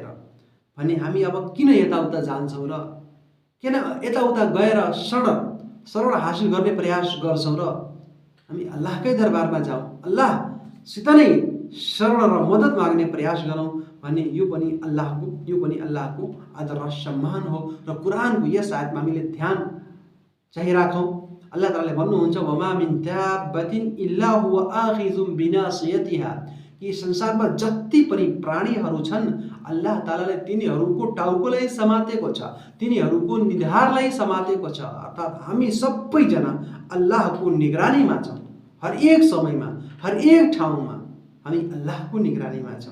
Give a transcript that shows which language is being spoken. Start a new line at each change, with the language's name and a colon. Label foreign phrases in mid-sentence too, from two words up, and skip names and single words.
Nepali: भने हामी अब किन यताउता जान्छौँ र किन यताउता गएर शरण हासिल गर्ने प्रयास गर्छौँ र हामी अल्लाहकै दरबारमा जाउँ, अल्लाहसित नै शरण र मद्दत माग्ने प्रयास गरौँ भने यो पनि अल्लाहको आदर र सम्मान हो। र कुरानको यस आयतमा हामीले ध्यान चाहिँ राखौँ। अल्लाह तालाले भन्नुहुन्छ
Arabic: وما من دابة إلا هو آخذ بناصيتها,
Nepali: यी संसारमा जति पनि प्राणीहरू छन् अल्लाह तालाले तिनीहरूको टाउकोलाई समातेको छ, तिनीहरूको निधारलाई समातेको छ। अर्थात् हामी सबैजना अल्लाहको निगरानीमा छौँ। हर एक समयमा, हर एक ठाउँमा हामी अल्लाहको निगरानीमा छौँ।